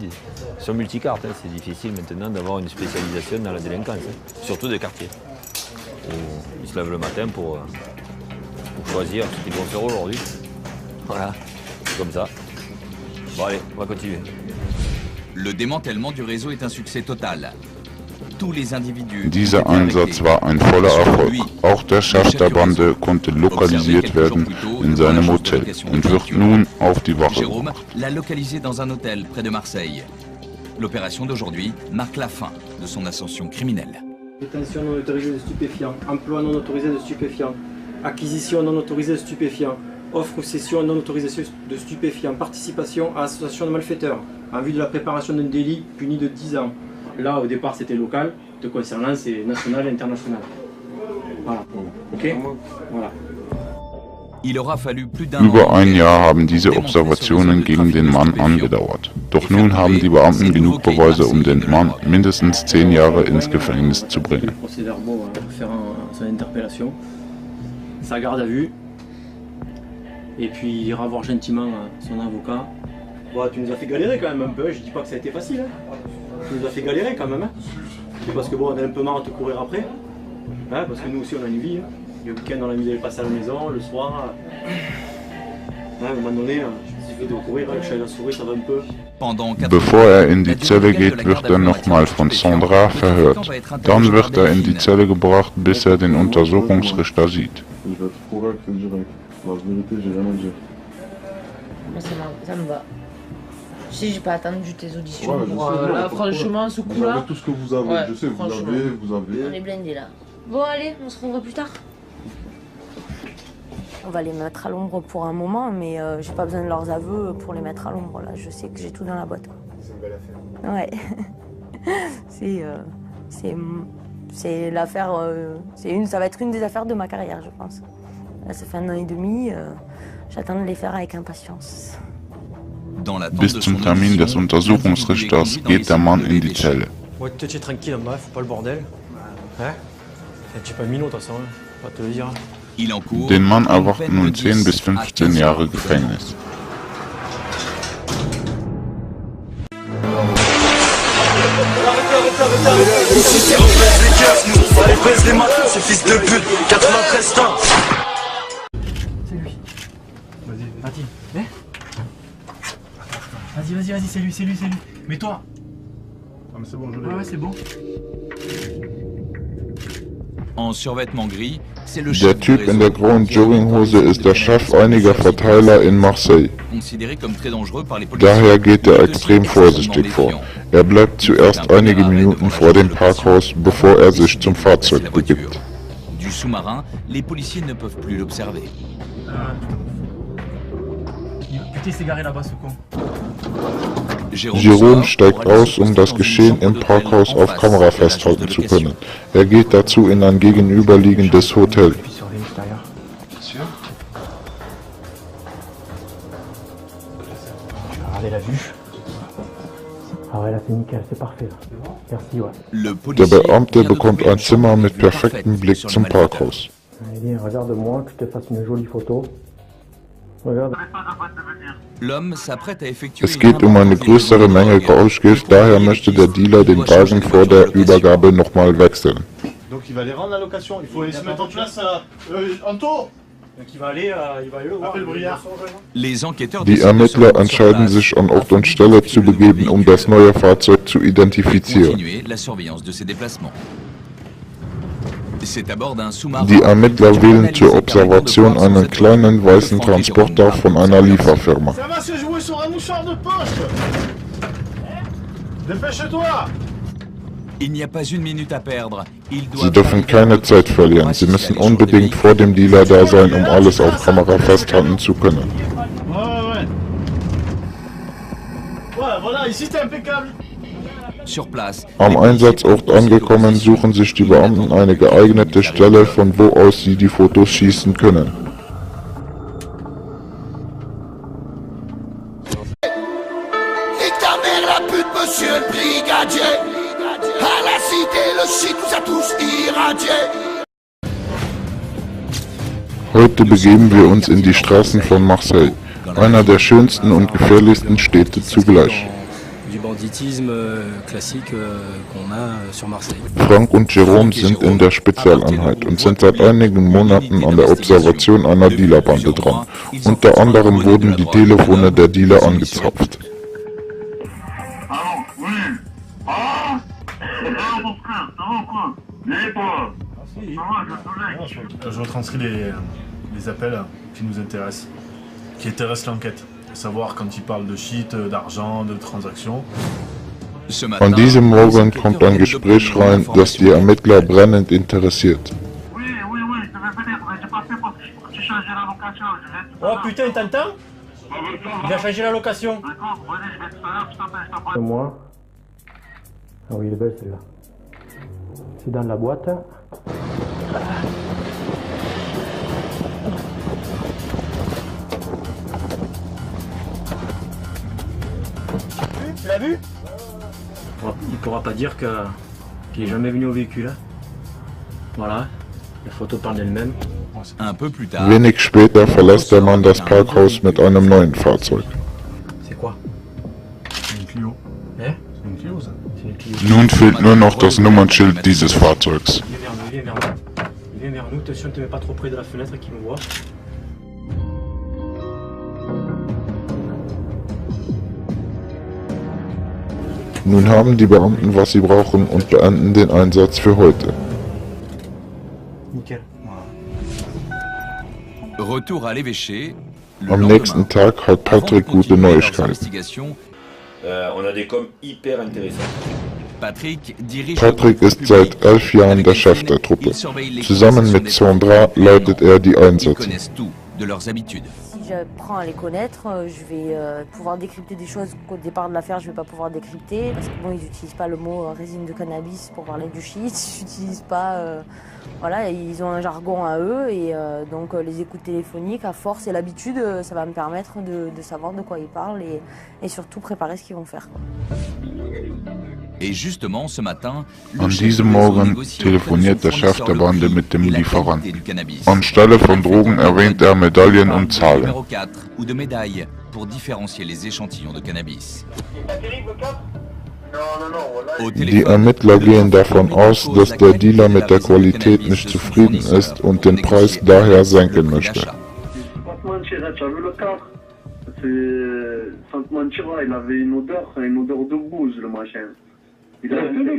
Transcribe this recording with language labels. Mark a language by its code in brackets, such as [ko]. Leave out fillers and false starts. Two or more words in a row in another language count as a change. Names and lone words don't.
[fr] Ils sont multicartes, hein. C'est difficile maintenant d'avoir une spécialisation dans la délinquance, hein. Surtout des quartiers. Ils se lèvent le matin pour choisir ce qu'ils vont faire aujourd'hui. Voilà, c'est comme ça. Bon allez, on va continuer. Le démantèlement du réseau est un succès total. [de] Dieser Einsatz war ein voller Erfolg. Auch der Chef der Bande konnte lokalisiert werden in seinem Hotel und wird nun auf die Wache Jérôme gebracht. [fr] l'a localisé dans un hôtel près de Marseille. L'opération d'aujourd'hui marque la fin de son ascension criminelle. Détention non autorisée de stupéfiants, emploi non autorisé de stupéfiants, acquisition non autorisée de stupéfiants, offre ou cession non autorisée de stupéfiants, participation à association de malfaiteurs, en vue de la préparation d'un délit puni de 10 ans. Là, au départ, c'était local. Te concernant, c'est national et international. Voilà. Ok. Voilà. Il aura fallu plus d'un [de] Über an ein Jahr haben diese Observationen gegen den Mann angedauert. Doch nun haben die Beamten genug Beweise, um den Mann mindestens 10 Jahre ins Gefängnis zu bringen. [fr] Procès-verbaux pour faire son interpellation, sa garde à vue, et puis il ira voir gentiment son avocat. Bon, tu nous as fait galérer quand même un peu, je dis pas que ça a été facile. Hein. Tu nous as fait galérer quand même. Hein. C'est parce que bon, on a un peu marre de te courir après. Hein, parce que nous aussi on a une vie. Hein. Le week-end on a mis d'aller passer à la maison, le soir. Hein, à un moment donné, il suffit de courir, le chat et la souris, ça va un peu. [de] Bevor in die Zelle geht, wird nochmal von Sandra verhört. Dann wird in die Zelle gebracht, bis den Untersuchungsrichter sieht. [fr] Je vais être correct et direct. La vérité, j'ai rien à dire. Moi, ça me va. Je sais, j'ai pas attendu tes auditions. Ouais, Là, franchement, ce coup-là. Vous avez tout ce que vous avez, ouais, je sais, vous avez. On est blindés là. Bon, allez, on se revoit plus tard. On va les mettre à l'ombre pour un moment, mais j'ai pas besoin de leurs aveux pour les mettre à l'ombre. Là, je sais que j'ai tout dans la boîte. C'est une belle affaire. Ouais. c'est l'affaire. Ça va être une des affaires de ma carrière, je pense. Là, ça fait 1 an et demi. J'attends de les faire avec impatience. [de] Bis zum Termin des Untersuchungsrichters geht der Mann in die Zelle. [fr] Ouais, tu es tranquille, bref, faut pas le bordel. Hein? Tu es pas minot, de toute façon, hein. Pas te le dire. [de] Den Mann erwarten nun 10 bis 15 Jahre Gefängnis. [fr] C'est fils de pute, 93 ans. C'est lui. Vas-y. Vas-y, c'est lui. Mets-toi. Ah mais c'est bon, je l'ai. Ouais, c'est bon. En survêtement gris, c'est le [de] Der [fr] chef du [de] Typ in der [fr] réseau. [de] grauen Jogginghose ist der Chef einiger Verteiler in Marseille. [fr] Considéré comme très dangereux par les policiers. [de] Daher geht er extrem vorsichtig vor. Er bleibt zuerst einige Minuten vor dem Parkhaus, bevor er sich zum Fahrzeug begibt. [fr] Du sous-marin, les policiers ne peuvent plus l'observer. Putain, il s'est garé là-bas, ce con. [de] Jérôme steigt aus, um das Geschehen im Parkhaus auf Kamera festhalten zu können. Er geht dazu in ein gegenüberliegendes Hotel. [fr] Regardez la vue. Ah ouais, là c'est nickel, c'est parfait. Merci, ouais. [de] Der Beamte bekommt ein Zimmer mit perfektem Blick zum Parkhaus. [fr] Allez, regarde-moi, que je te fasse une jolie photo. Regarde. L'homme s'apprête à effectuer [de] Es geht eine größere Menge Rauschgift, daher möchte der Dealer den Wagen vor der Übergabe nochmal wechseln. [fr] Donc il va les rendre la location, il faut se mettre en place Anto. Donc il va aller le voir. Appelle Briard. Les enquêteurs [de] Die Ermittler entscheiden sich, an Ort und Stelle zu begeben, um das neue Fahrzeug zu identifizieren. [fr] continuer la surveillance de ses déplacements. C'est à bord d'un sous-marin. [de] Die Ermittler wählen zur Observation einen kleinen weißen Transporter von einer Lieferfirma. [fr] Ça va se jouer sur un mouchoir de poche. Dépêche-toi. Il n'y a pas une minute à perdre. [de] Sie dürfen keine Zeit verlieren. Sie müssen unbedingt vor dem Dealer da sein, um alles auf Kamera festhalten zu können. [fr] Ouais, voilà, ici c'est impeccable. Sur place, [de] Am Einsatzort angekommen, suchen sich die Beamten eine geeignete Stelle, von wo aus sie die Fotos schießen können. [fr] Nique ta mère la pute, monsieur le brigadier. À la cité, le shit nous a tous irradiés. [de] Heute begeben wir uns in die Straßen von Marseille, einer der schönsten und gefährlichsten Städte zugleich. Frank und Jerome sind in der Spezialeinheit und sind seit einigen Monaten an der Observation einer Dealerbande dran. Unter anderem wurden die Telefone der Dealer angezapft. [fr] Je retranscris les appels qui nous intéressent, qui intéressent l'enquête. Savoir quand ils parlent de shit, d'argent, de transactions. [de] An diesem Morgen kommt ein Gespräch rein, das die Ermittler brennend interessiert. [fr] Oh putain, t'entends? Il a changé la location. Moi. Ah oui, elle est belle celle-là. C'est dans la boîte. Tu l'as vu? Il ne pourra pas dire qu'il n'est jamais venu au véhicule. Voilà, la photo parle d'elle-même. Un peu plus tard. [de] Wenig später verlässt der Mann das Parkhaus mit einem neuen Fahrzeug. [fr] C'est quoi? C'est une Clio. Hein? C'est une Clio, ça. [de] Nun fehlt nur noch das Nummernschild dieses Fahrzeugs. [fr] Viens vers nous. Viens vers nous. Attention, ne te mets pas trop près de la fenêtre qui me voit. [de] Nun haben die Beamten, was sie brauchen und beenden den Einsatz für heute. [fr] Nickel. Retour à l'évêché. [de] Am nächsten Tag hat Patrick gute Neuigkeiten. [fr] On a des coms hyper intéressants. [de] Patrick ist seit 11 Jahren der Chef der Truppe. Zusammen mit Sandra leitet er die Einsätze. [fr] Si j'apprends à les connaître, je vais pouvoir décrypter des choses qu'au départ de l'affaire je ne vais pas pouvoir décrypter parce que bon, ils n'utilisent pas le mot résine de cannabis pour parler du shit, ils n'utilisent pas, voilà, ils ont un jargon à eux et donc les écoutes téléphoniques à force et l'habitude, ça va me permettre de savoir de quoi ils parlent et surtout préparer ce qu'ils vont faire, quoi. Et justement, ce matin, [de] An diesem Morgen telefoniert der Chef der Bande mit dem Lieferanten. Anstelle von Drogen erwähnt er Medaillen und Zahlen. [fr] Numéro 4 ou de médailles pour différencier les échantillons de cannabis. [de] Die Ermittler gehen davon aus, dass der Dealer mit der Qualität nicht zufrieden ist und den Preis daher senken möchte. [fr] Sans te mentir, il avait une odeur de bouse, le machin.